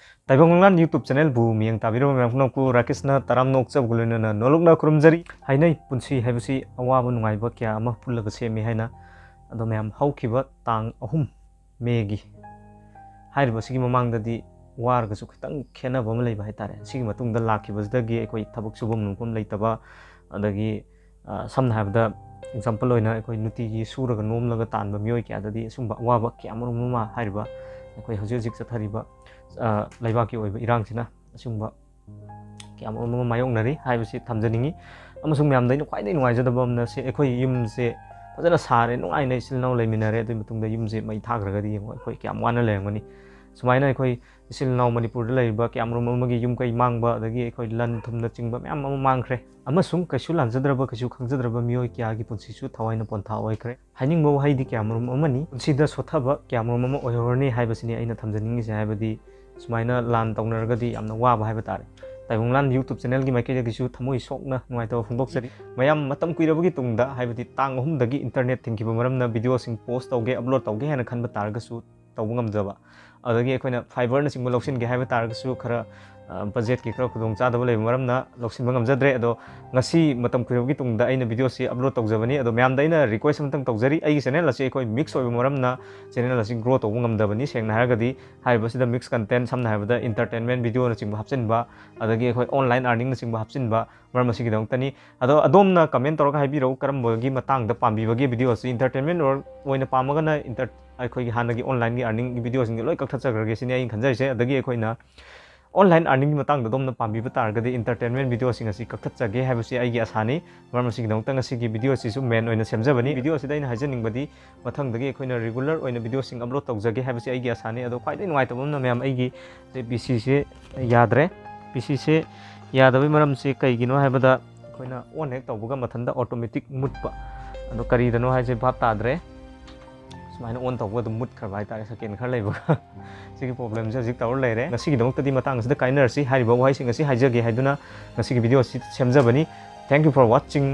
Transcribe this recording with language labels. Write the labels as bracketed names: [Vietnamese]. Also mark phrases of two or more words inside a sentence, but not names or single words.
[Manipuri] ताइबंगलान यूट्यूब चैनल बु मियंग ताबिरो मैमनकु राकेशना तराम नोकचब गुलुनना नोलुकना खुरुमजरी हाइनै पुंसी हाइबसी अवाब नुंगाइबा क्या अमा पुल्लगा सेमी हाइना अदो मैम हौखिबा तांग अहुम मेगी हाइरबसिगी ममांगददी वारगसु खितंग खेनबा अमा लैबा हाइतारे सिगी मतुंगदा लाखिबसदगी अखोइ थबक सुबम नुपम लैतबा अदगी समना हाइबदा एग्जांपल ओइना अखोइ नुतिगी सुरगा नोमलगा तानबा मियोइ क्याददी सुंबा अवाबा क्यामरुमा हाइरबा अखोइ हौजिक हौजिक चथरिबा लेबाकी ओइबा इरांसिना असुंबा क्यामरुमा मायोंगनरी हाइबसी थमजनिंगी अमसुंग म्यामदैनो ख्वाइदै नुवाइजदबा अमना से अखोइ युमसे फजना सारे नुआइना इसिलनाउ लैमिनारे अदुइ मतुंगदा युमसे मै थाग्रगदी यंगो अखोइ क्याम वाना लेंगनी सुमाइना अखोइ इसिलनाउ मणिपुरदा लैबा क्यामरुमा अमगी युम कै मांगबा अदगी अखोइ लन थुमना चिंगबा म्याम अमा मांगख्रे अमसुंग कैसु लांजद्रबा कैसु खंगजद्रबा मियोइ क्यागी पुंसिसु थवाइना पोंथा ओइख्रे हाइनिंगबा वहाइदी क्यामरुमा अमनी पुंसिदा सोथबा क्यामरुमा अमा ओइहरनी हाइबसिनी अइना थमजनिंगिसे हाइबदी सुमाइना लान तौनरगदी यामना वाबा हाइबा तारे ताइबंगलान यूट्यूब चैनल की माइकैदगिसु थमोइ सोकना नुवाइतबा फोंदोकजरी मयाम मतम कुइरबगी तुंगदा हाइबदी तांग अहुमदगी इंटरनेट थिंकिबा मरमना वीडियो सिंग पोस्ट तौगे अपलोड तौगे हैना खनबा तारगसु तौबा ngamjaba adagi akoina fiber na singba loksin ge haiba targsu khara budget ki khara khudong cha daba lei maramna loksin ba ngamjadre ado ngasi matam kuirogi tungda aina video si upload tawjabani ado myam daina request amtang tawjari ai channel asi akoi mix oiba maramna channel asi grow tawba ngamdabani sengna haragadi haiba sida [English] mix content [Manipuri] samna haibada [English] entertainment video [Manipuri] na singba hapchinba adagi akoi [English] online earning [Manipuri] na singba hapchinba maram asi gidong tani ado adomna comment tawra haibiro karambagi matang da pambibagi video si entertainment or oina pamaga na अखोई हानगी ऑनलाइन की अर्निंग की वीडियो सिंग लोई कक्थचग्रगे सिने अई खंजरिसे अदगी अखोइना ऑनलाइन अर्निंग की मतंग दोमना पांबीबा तारगदी [English] entertainment video [Manipuri] सिंग असि कक्थचगे हाइबसि अईगी आसानी मरम सिंग दंतंग असि वीडियो सिसु मेन ओइना सेमजबनी वीडियो सिदा इन हाइजनिंगबदी मथंगदगी अखोइना रेगुलर ओइना वीडियो सिंग अपलोड तौजगे हाइबसि अईगी आसानी अदो ख्वाइदै नुवाइतबमना मैम अईगी पीसी से याद्रे पीसी से यादबई मरम से कईगिनो हाइबदा अखोइना ऑन हेक तौबगा मथंदा ऑटोमेटिक मुटपा अदो करीदनो हाइजे भाप ताद्रे सुमाइना ऑन तौबगा दु मुट खरबा हाइतारे सेकेंड खर लेबगा सिगी प्रॉब्लम से जिक तौर लेरे ngasiगी दंतदी मतंग सिदा काइनरसि हारिबा वाइ सिंग असि हाइजगे हाइदुना ngasiगी वीडियो सि सेमजबनी [English] thank you for watching